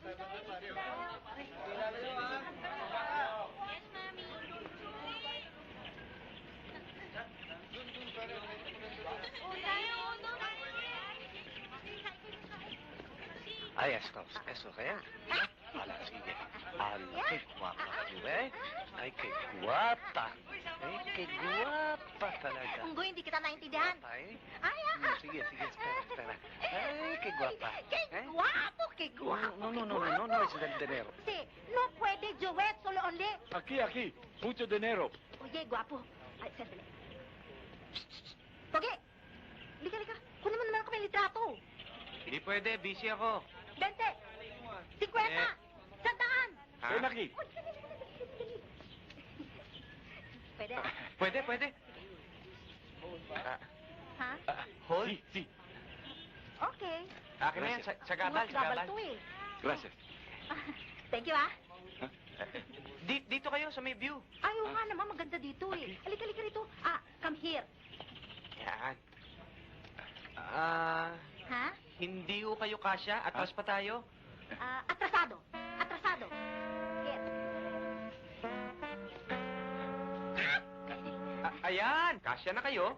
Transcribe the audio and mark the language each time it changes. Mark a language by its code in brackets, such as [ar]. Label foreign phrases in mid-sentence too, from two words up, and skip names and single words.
[en] Yes, mami. [tl] Ay, esto kaya? Wala, sige. [es] Qué guapa tú, eh? Ay, qué guapa. Qué guapa talaga. [tl] Unggoy, hindi kita naintindihan. [es] Guapa, eh? Ay, [tl] Sige, [es] espera. Ay, qué guapa. Qué guapo, qué guapo. No es del dinero. Sí, no puede, Joet, solo only. Aquí. Mucho dinero. Oye, guapo. [tl] Ay, sandali. Pogi! Lika. Kunin mo naman ako may litrato. Hindi pwede, busy ako. 20. 50. 100. Ha? [es] Ven aquí. [tl] Uy, dali. Pwede. Pwede. Ha? [en] Hold? [es] Sí. [en] Okay. [tl] Akin na yan, sa gabal. to eh. [es] Gracias. [en] Thank you, ah. [tl] Dito kayo sa may view. Ayaw nga naman, maganda dito eh. Halika rito. [en] Come here. [tl] Yan. Ha? Hindi ko kayo kasya. Atras pa tayo. [es] Atrasado. Here. [tl] Ayan, kasya na kayo.